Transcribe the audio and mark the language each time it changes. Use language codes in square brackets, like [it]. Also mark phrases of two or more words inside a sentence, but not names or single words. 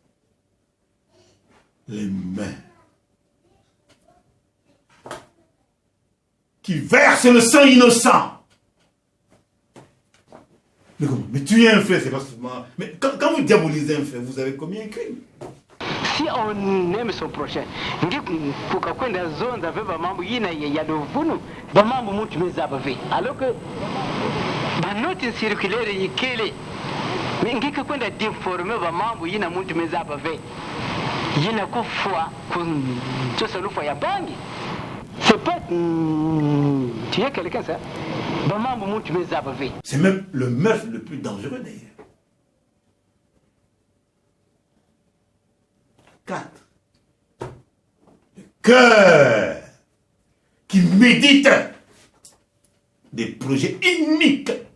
[fr] Les mains qui versent le sang innocent. Mais comment? Mais tuer un frère, c'est pas seulement... Mais quand vous diabolisez un frère, vous avez commis un crime. si on aime son prochain [kg] ngi kukakwenda zonza veva mambo yina ya dovunu ba mambo mtu mezaba ve [fr] alors que [kg] ba [fr] note circulaire [kg] yikele ngi kwenda déformer ba mambo yina mtu mezaba ve yina kufwa kutosa lufa ya bangi [fr] c'est pas tu es quelqu'un ça [kg] ba mambo mtu mezaba ve. [fr] C'est même le meurtre le plus dangereux d'ailleurs. 4. Le cœur qui médite des projets uniques.